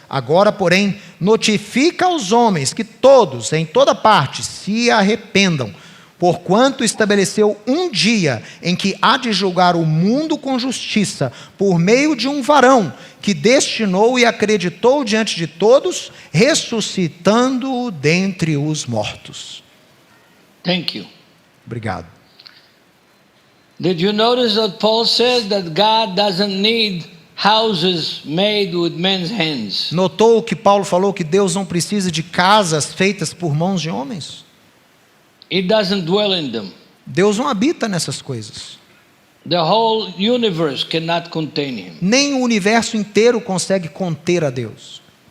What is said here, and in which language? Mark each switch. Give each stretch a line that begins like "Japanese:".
Portuguese: Agora, porém, notifica aos homens que todos, em toda parte, se arrependam, porquanto estabeleceu um dia em que há de julgar o mundo com justiça, por meio de um varão, que destinou e acreditou diante de todos, ressuscitando-o dentre os mortos.
English: Thank you.
Portuguese: Obrigado.
English: Did you notice that Paul says that God doesn't need houses made with men's hands?
Portuguese: Notou que Paulo falou que Deus não precisa de casas feitas por mãos de homens?
English: He doesn't dwell in them.
Portuguese: Deus não habita nessas coisas.
English: The whole universe cannot contain him.
Portuguese: Nem o universo inteiro consegue conter a Deus.